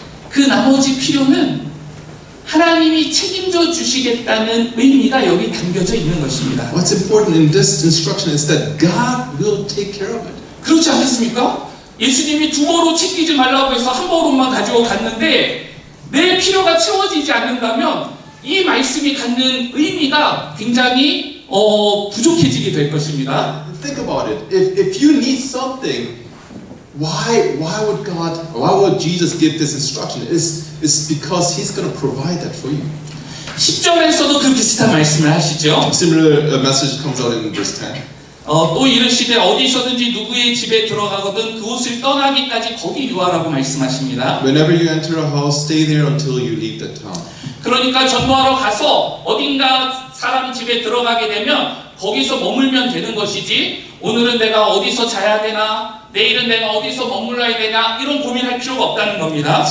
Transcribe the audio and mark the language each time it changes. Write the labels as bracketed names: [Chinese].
[Korean] 그 나머지 필요는 하나님이 책임져 주시겠다는 의미가 여기 담겨져 있는 것입니다. [English] What's important in this instruction is that God will take care of it. [Korean] 그렇지 않겠습니까? 예수님이 두 벌옷 챙기지 말라고 해서 한 벌옷만 가지고 갔는데 내 필요가 채워지지 않는다면 이 말씀이 갖는 의미가 굉장히 부족해지게 될 것입니다. [English] Think about it. If you need something, why would Jesus give this instruction? It's because He's going to provide that for you. [Korean] 10절에서도 그 비슷한 말씀을 하시죠. [English] Similar message comes out in verse 10. [Korean] 또 이르시되 어디서든지 누구의 집에 들어가거든 그곳을 떠나기까지 거기 유하라고 말씀하십니다. [English] Whenever you enter a house, stay there until you leave the town. [Korean] 그러니까 전도하러 가서 어딘가 사람 집에 들어가게 되면 거기서 머물면 되는 것이지 오늘은 내가 어디서 자야 되나 내일은 내가 어디서 머물러야 되나 이런 고민할 필요가 없다는 겁니다.